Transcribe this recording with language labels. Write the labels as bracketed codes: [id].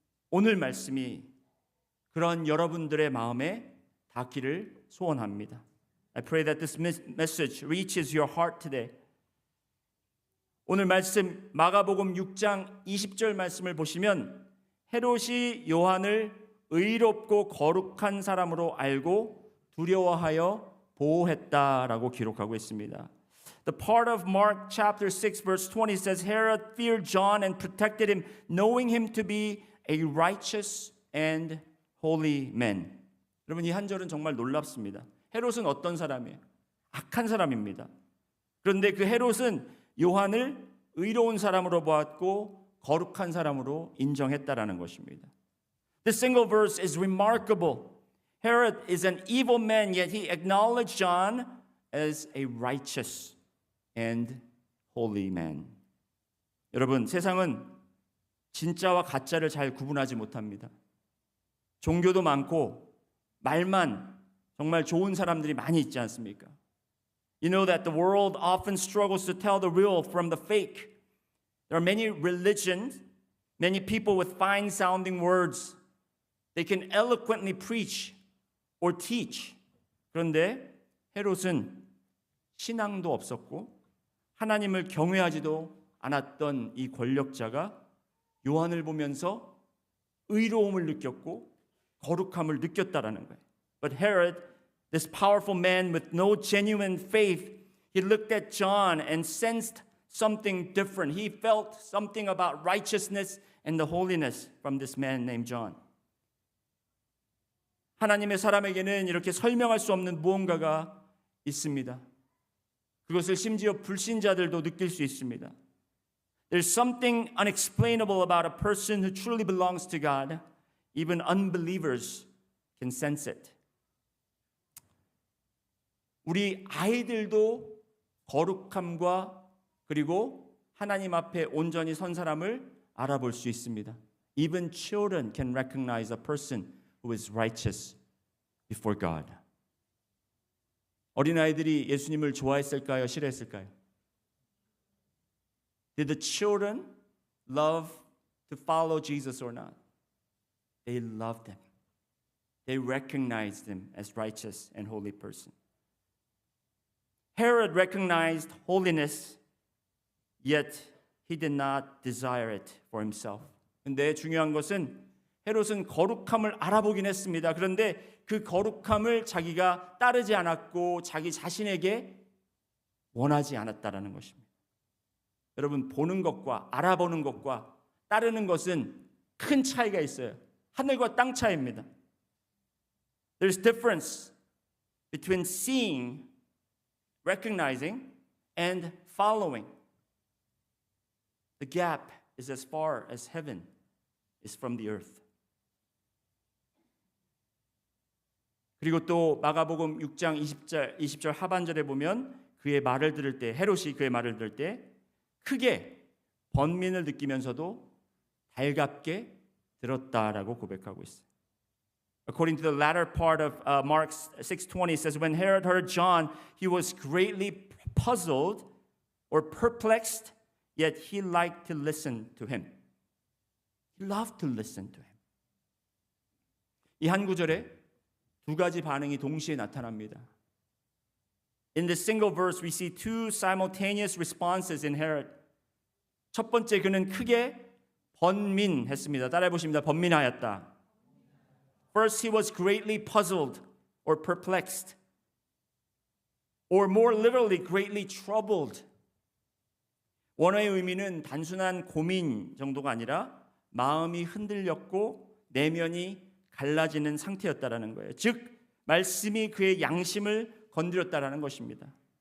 [ko] 오늘 말씀이 그런 여러분들의 마음에 닿기를 소원합니다. [en] I pray that this message reaches your heart today. [ko] 오늘 말씀 마가복음 6장 20절 말씀을 보시면 헤롯이 요한을 의롭고 거룩한 사람으로 알고 두려워하여 보호했다라고 기록하고 있습니다. [en] The part of Mark chapter 6 verse 20 says Herod feared John and protected him, knowing him to be a righteous and holy man. [ko] 여러분 이 한 절은 정말 놀랍습니다. 헤롯은 어떤 사람이에요? 악한 사람입니다. 그런데 그 헤롯은 요한을 의로운 사람으로 보았고 거룩한 사람으로 인정했다라는 것입니다. [en] This single verse is remarkable. Herod is an evil man, yet he acknowledged John as a righteous and holy man. [ko] 여러분, 세상은 진짜와 가짜를 잘 구분하지 못합니다. 종교도 많고 말만 정말 좋은 사람들이 많이 있지 않습니까? [en] You know that the world often struggles to tell the real from the fake. There are many religions, many people with fine sounding words. They can eloquently preach or teach. [ko] 그런데 헤롯은 신앙도 없었고 하나님을 경외하지도 않았던 이 권력자가 요한을 보면서 의로움을 느꼈고 거룩함을 느꼈다라는 거예요. [en] But Herod, this powerful man with no genuine faith, he looked at John and sensed something different. He felt something about righteousness and the holiness from this man named John. [ko] 하나님의 사람에게는 이렇게 설명할 수 없는 무언가가 있습니다. 그것을 심지어 불신자들도 느낄 수 있습니다. [en] There's something unexplainable about a person who truly belongs to God. Even unbelievers can sense it. [ko] 우리 아이들도 거룩함과 그리고 하나님 앞에 온전히 선 사람을 알아볼 수 있습니다. [en] Even children can recognize a person who is righteous before God. [ko] 어린아이들이 예수님을 좋아했을까요? 싫어했을까요? [en] Did the children love to follow Jesus or not? They loved him. They recognized him as righteous and holy person. Herod recognized holiness, yet he did not desire it for himself. [ko] 근데 중요한 것은 헤롯은 거룩함을 알아보긴 했습니다. 그런데 그 거룩함을 자기가 따르지 않았고 자기 자신에게 원하지 않았다라는 것입니다. 여러분, 보는 것과 알아보는 것과 따르는 것은 큰 차이가 있어요. 하늘과 땅 차이입니다. [en] There's difference between seeing, recognizing, and following. The gap is as far as heaven is from the earth. [ko] 그리고 또 마가복음 6장 20절 하반절에 보면 그의 말을 들을 때 헤롯이 그의 말을 들을 때 크게 번민을 느끼면서도 달갑게 들었다라고 고백하고 있어요. [en] According to the latter part of Mark 6:20 it says when Herod heard John he was greatly puzzled or perplexed yet he liked to listen to him. He loved to listen to him. [ko] 이 한 구절에 두 가지 반응이 동시에 나타납니다. [en] In this single verse we see two simultaneous responses in Herod. [ko] 첫 번째 그는 크게 번민했습니다. 따라해 보십니다. 번민하였다. [en] First he was greatly puzzled or perplexed. Or more literally greatly troubled. [ko] 원어의 의미는 단순한 고민 정도가 아니라 마음이 흔들렸고 내면이 갈라지는 상태였다라는 거예요. 즉 말씀이 그의 양심을 건드렸다라는 것입니다.